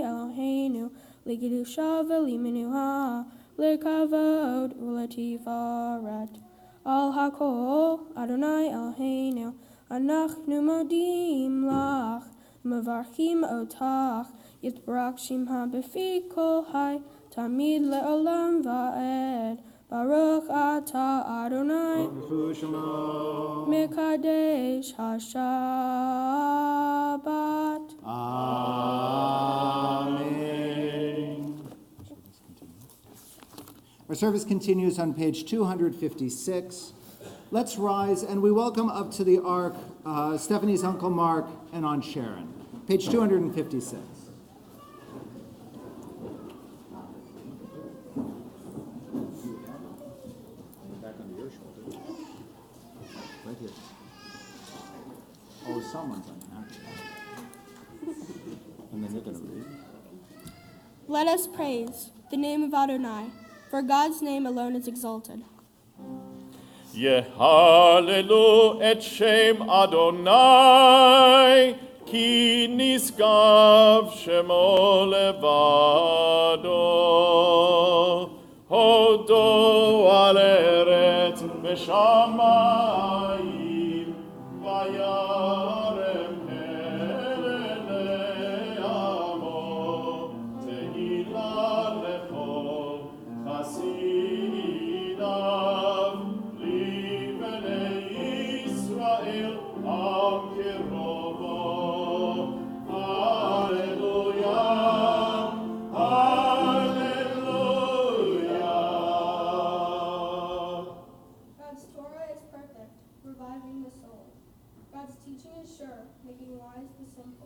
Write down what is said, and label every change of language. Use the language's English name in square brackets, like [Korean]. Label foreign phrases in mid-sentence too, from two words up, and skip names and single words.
[Hebrew] אלוהינו לקדושה ולמנוחה לכבוד ולתפארת על הכל אדוני אלוהינו אנחנו מודים לך מברכים אותך יתברך שמך בפי כל חי תמיד לעולם ועד ברוך אתה אדוני מקדש השבת. [English] Amen. Our service continues on page 256. Let's rise and we welcome up to the ark Stephanie's Uncle Mark and Aunt Sharon. Page 256. Right here. Oh, someone's unhappy. And then you're going to read. Let us praise the name of Adonai, for God's name alone is exalted. [Hebrew] יהללו את שם אדוני, כי נשגב שמו לבדו. הודו על ארץ ושמים, וירם קרן לעמו, תהילה לכל חסידיו, לבני ישראל עם קרובו. [English] Hallelujah, hallelujah. God's Torah is perfect, reviving the soul. God's teaching is sure, making wise the simple.